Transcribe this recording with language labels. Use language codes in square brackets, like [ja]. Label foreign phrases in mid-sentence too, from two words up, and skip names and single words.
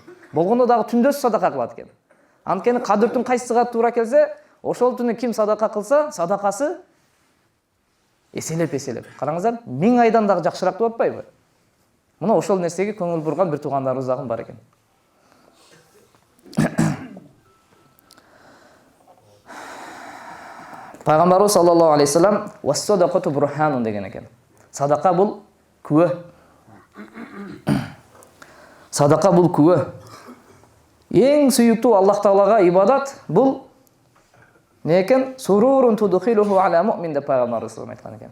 [ky] Болгондо дагы түндөсү садака кылат экен. Анткени кадырдын кайсысыга туура келсе, ошол түнү ким садака кылса, садакасы эселеп. Караңыздар, 1000 айдан дагы жакшыраак деп атпайбы? Мына ошол нерсеге көңүл бурган бир туугандарыбыз дагы бар экен. Пайгамбарыбыз [ar] صلى الله عليه وسلم "والصدقة برهان" [ky] деген экен. Садака бул күбө. Садака бул күбө. Эң сүйүктүү Аллах Таалага ибадат бул не экен? [ar] سرور تدخله على مؤمن [ky] деп пайгамбарыбыз айткан экен.